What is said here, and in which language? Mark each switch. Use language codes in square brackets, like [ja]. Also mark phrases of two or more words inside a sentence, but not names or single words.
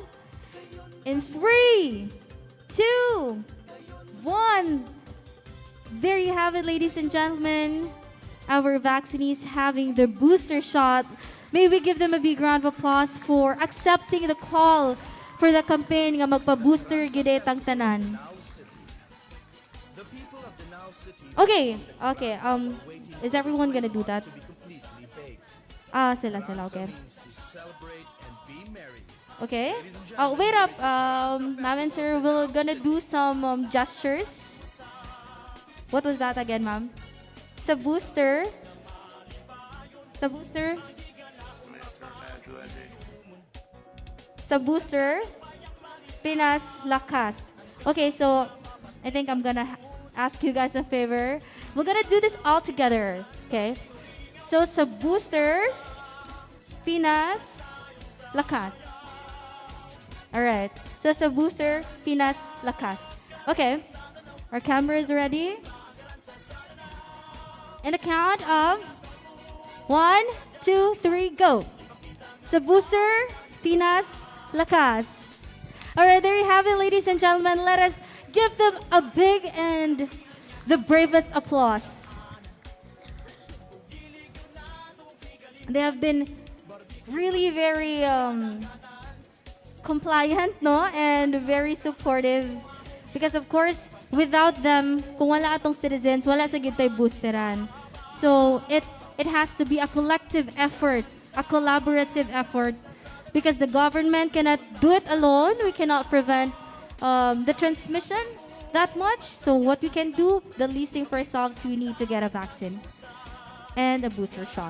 [en] In 3, 2, 1. There you have it, ladies and gentlemen. Our vaccinees having their booster shot. May we give them a big round of applause for accepting the call for the campaign [hil] nga magpa-booster gid tang tanan. [en] Okay. Is everyone gonna do that? Sila, okay. Okay. Oh, wait up. Ma'am and sir, we're gonna do some gestures. What was that again, ma'am? Sa booster. Sa booster. Sa booster. PinasLakas. Okay, so I think I'm gonna ask you guys a favor. We're gonna do this all together. Okay. So sa booster, PinasLakas. Alright. So sa booster, PinasLakas. Okay. Our camera is ready. In the count of 1, 2, 3, go. Sa booster, PinasLakas. Alright, there you have it, ladies and gentlemen. Let us give them a big and the bravest applause. They have been really very compliant, no? And very supportive. Because of course, without them, [hil] kung wala atong citizens, wala sa gitay boosteran. [en] So it has to be a collective effort, a collaborative effort. Because the government cannot do it alone. We cannot prevent the transmission that much. So what we can do, the least thing for ourselves, we need to get a vaccine and a booster shot.